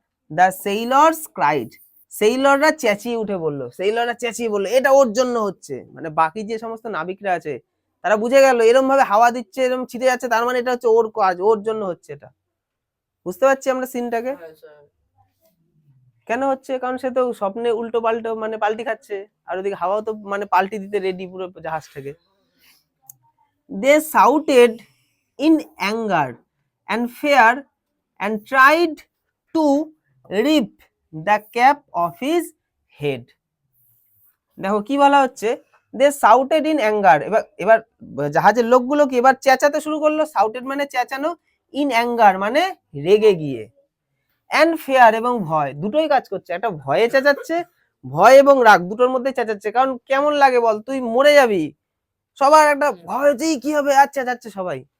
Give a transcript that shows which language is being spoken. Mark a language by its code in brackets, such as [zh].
[en] the sailors cried, [bn] সেইলররা চেঁচিয়ে উঠে বললো, সেইলররা চেঁচিয়ে বললো এটা ওর জন্য হচ্ছে, মানে বাকি যে সমস্ত নাবিকরা আছে তারা বুঝে গেল এরকম ভাবে হাওয়া দিচ্ছে, এরকম ছিটে যাচ্ছে, তার মানে এটা হচ্ছে ওর কাজ, ওর জন্য হচ্ছে এটা। বুঝতে পারছি আমরা সিনটাকে? কেন হচ্ছে? কারণ সে তো স্বপ্নে উল্টো পাল্টো মানে পাল্টি খাচ্ছে, আর ওদিকে হাওয়াও তো মানে পাল্টি দিতে রেডি পুরো জাহাজ থেকে। [en] They shouted in anger and fear and tried to rip the cap of his head. [bn] দেখো কি বলা হচ্ছে, [en] they shouted in anger, [bn] এবার এবার জাহাজের লোকগুলো কি এবার চেঁচাতে শুরু করলো। shouted মানে চেঁচানো, [en] in anger [bn] মানে রেগে গিয়ে, [en] and fear [bn] এবং ভয়, দুটোই কাজ করছে, একটা ভয়ে চেঁচাচ্ছে, ভয় এবং রাগ দুটোর মধ্যে চেঁচাচ্ছে, কারণ কেমন লাগে বল, তুই মরে যাবি, সবার একটা ভয় হচ্ছে কি হবে, আচ্ছা যাচ্ছে সবাই।